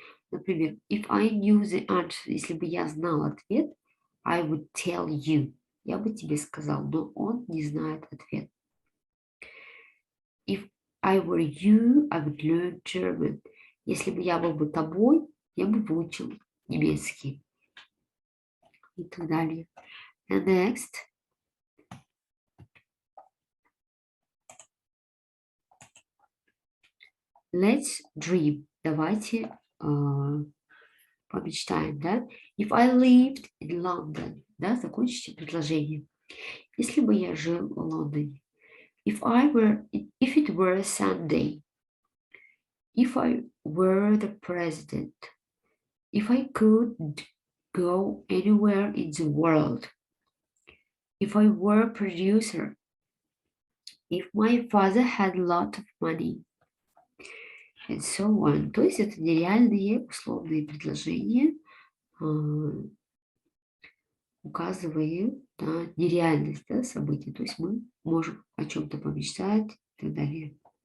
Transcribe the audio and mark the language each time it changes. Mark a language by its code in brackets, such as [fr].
[en] Например, if I knew the answer, [ru] если бы я знал ответ, [en] I would tell you. [ru] Я бы тебе сказал, но он не знает ответ. [en] If I were you, I would learn German. [ru] Если бы я был бы тобой, я бы выучил немецкий. И так далее. [en] And next. Let's dream. [ru] Давайте помечтаем, да? [en] If I lived in London, да, [ru] закончите предложение. Если бы я жил в Лондоне. [en] If it were Sunday. If I were the president. If I could go anywhere in the world. If I were a producer. If my father had a lot of money. And so on. [ru] То есть это нереальные условные предложения, указывая на нереальность, да, событий. То есть мы можем о чем-то помечтать и так далее.